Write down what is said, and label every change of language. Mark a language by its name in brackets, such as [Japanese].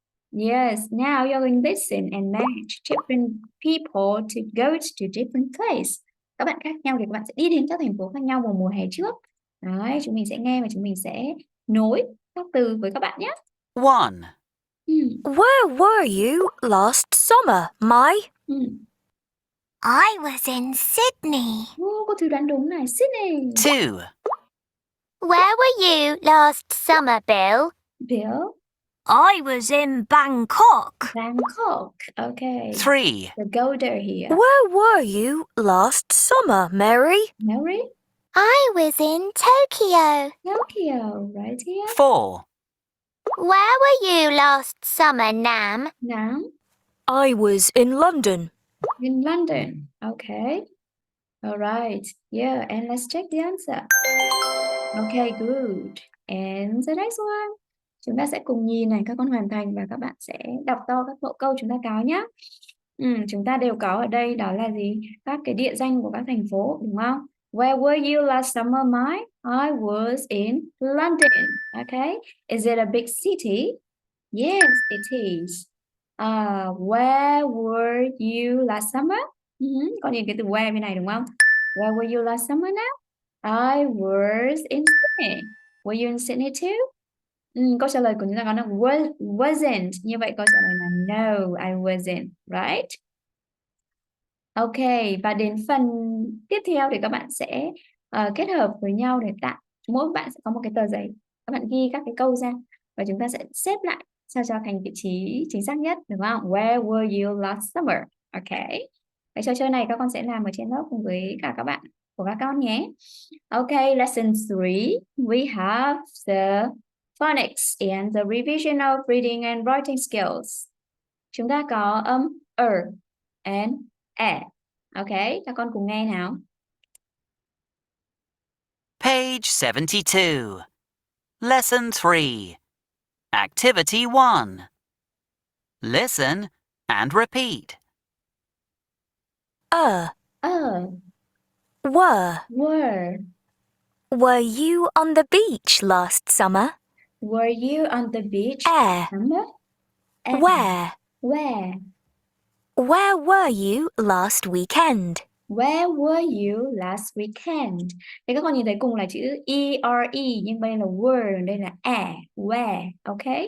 [English] Yes, now you're going to listen and match different people to go to different place. [Vietnamese] Các bạn khác nhau thì các bạn sẽ đi đến các thành phố khác nhau vào mùa hè trước. Đấy, chúng mình sẽ nghe và chúng mình sẽ nối các từ với các bạn nhé. [English] 1. Where were you last summer, Mai? I was in Sydney. [Vietnamese] Cô thử đoán đúng này, Sydney. [English] 2. Where were you last summer, Bill? Bill. I was in Bangkok. Bangkok. Okay. 3. So go there here. Where were you last summer, Mary? Mary. I was in Tokyo. Tokyo, right here. 4. Where were you last summer, Nam? Now, I was in London. in London. Okay. All right. Yeah, and let's check the answer. Okay, good. And the next one. [Vietnamese] Chúng ta sẽ cùng nhìn này, các con hoàn thành và các bạn sẽ đọc to các mẫu câu chúng ta có nhé. Chúng ta đều có ở đây đó là gì? Các cái địa danh của các thành phố, đúng không? [English] Where were you last summer, Mai? I was in London. Okay. Is it a big city? Yes, it is. Where were you last summer? [Vietnamese] Có nhìn cái từ where bên này đúng không? [English] Where were you last summer now? I was in Sydney. Were you in Sydney too? [Vietnamese] Câu trả lời của chúng ta có là wasn't. Như vậy câu trả lời là [English] No, I wasn't. Right? Ok, [Vietnamese] và đến phần tiếp theo thì các bạn sẽ kết hợp với nhau để tạo, mỗi bạn sẽ có một cái tờ giấy, các bạn ghi các cái câu ra và chúng ta sẽ xếp lại sao cho thành vị trí chính xác nhất, đúng không? [English] Where were you last summer? [Vietnamese] Ok, cái trò chơi này các con sẽ làm ở trên lớp cùng với cả các bạn của các con nhé. [English] Ok, lesson 3, we have the phonics and the revision of reading and writing skills. [Vietnamese] Chúng ta có âm and e. Ok, các con cùng nghe nào. [English] Page 72. Lesson 3. Activity 1. Listen and repeat. Were. Were You on the beach last summer? you on the beach? Summer? Where? Where Where were you last weekend? were you last weekend? [Vietnamese] Thì các con nhìn thấy cùng là chữ E-R-E nhưng đây là were, đây là where, ok?